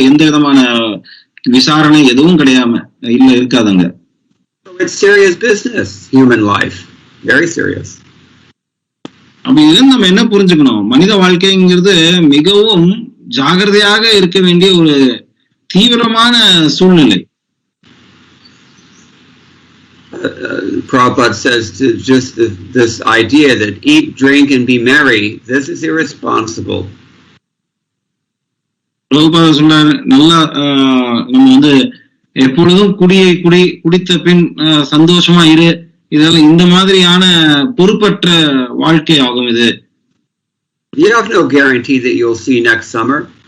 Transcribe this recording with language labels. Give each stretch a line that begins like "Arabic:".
Tamil: எந்த விதமான விசாரணை எதுவும் கிடையாம இருக்காதுங்க.
English: It's serious business, human life, very serious.
Tamil: அப்படி இருந்து நம்ம என்ன புரிஞ்சுக்கணும், மனித வாழ்க்கைங்கிறது மிகவும் ஜாகிரதையாக இருக்க வேண்டிய ஒரு தீவிரமான சூழ்நிலை.
English: Prabhupada says to just this idea that eat, drink and be merry, this is irresponsible.
Tamil: Prabhupada சொல்றாரு, நல்லா நம்ம வந்து எப்பொழுதும் குடித்த பின் சந்தோஷமா இரு, இதெல்லாம் இந்த மாதிரியான பொறுப்பற்ற வாழ்க்கை ஆகும் இது.
English: You have no guarantee that you'll see next summer.